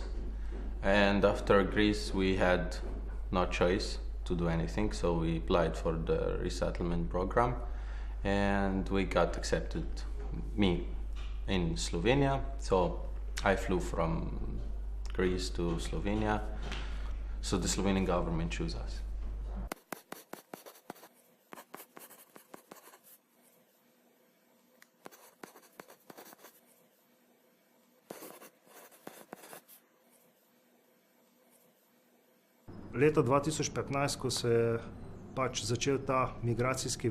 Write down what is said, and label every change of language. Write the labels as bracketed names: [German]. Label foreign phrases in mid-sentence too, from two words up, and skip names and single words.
[English] And after Greece, we had no choice to do anything. So we applied for the resettlement program. And we got accepted, me, in Slovenia. So I flew from Greece to Slovenia. So the Slovenian government chose us. [Slovenian] Leto 2015, ko se je pač začel ta migracijski